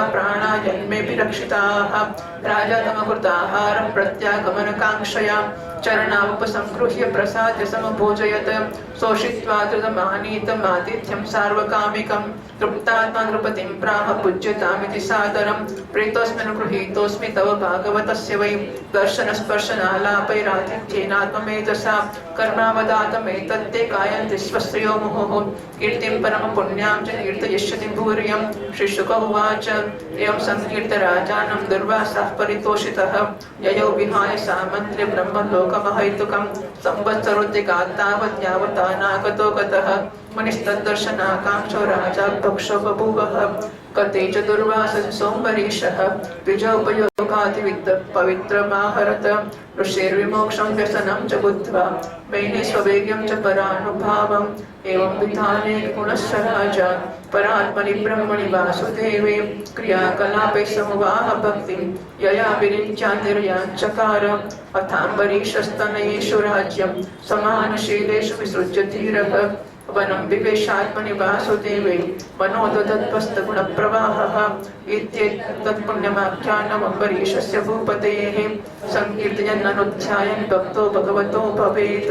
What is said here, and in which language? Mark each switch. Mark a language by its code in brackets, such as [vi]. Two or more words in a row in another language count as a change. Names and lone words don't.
[sa] પ્રાણા જન્મેऽપि રક્ષિતાઃ રાજા તમકૃતાહારં પ્રત્યાગમનકાંક્ષયા ચરણાવપસંગૃહ્ય પ્રસાદ્ય સમભોજયત શોષિત્વા ધૃતમાનીતમાતિથ્યં સાર્વકામિકં તૃપ્તાત્મા નૃપતિં પ્રાહ પૂજ્યતામિતિ સાદરં પ્રીતોऽસ્મ્યનુગૃહીતોऽસ્મિ તવ ભાગવતસ્ય વै દર્શનસ્પર્શનાલાપૈરાતિથ્યેનાત્મમેધસા કર્માવદાતમેતત્તે કાયન્તિ સ્વસ્યો મુहुः કીર્તિં પરમપુણ્યાં ચ કીર્તયિષ્યતિ ભૂર્યં. શ્રી શુક ઉવાચ એવં સંકીર્ત્ય રાજાनं દુર્વાસઃ પરિતોષિતઃ યયો વિહાય સામંત્ર્ય બ્રહ્મલોકમહૈતુકં સંવત્સરોऽધિકાत् તાવत् યાવતા નાગતો ગતઃ મુનિस्तद्दर्शनाकाङ्क्षो राजा भक्षो बभूवः. कते च दुर्वासः सोमरीषः द्विजोपयोगातिविद् पवित्रमाहरत ऋषिर्विमोक्षं व्यसनं च बुद्ध्वा मेने स्ववेग्यं च परानुभावम्. एवं विधाने गुणस्य राजा परात्मनि ब्रह्मणि वासुदेवे क्रियाकलापे समुवाह भक्तिं यया विरिञ्चातिर्याञ्चकार अथाम्बरीषस्तनयेषु राज्यं समानशीलेषु विसृज्य धीरः वनं विवेशात्मनि वासुदेवे मनोदधत्वस्तगुणप्रवाहः इत्येतत्पुण्यमाख्यानमम्बरीषस्य भूपतेः संकीर्तयन्ननुध्यायन् भक्तो भगवतो भवेत्.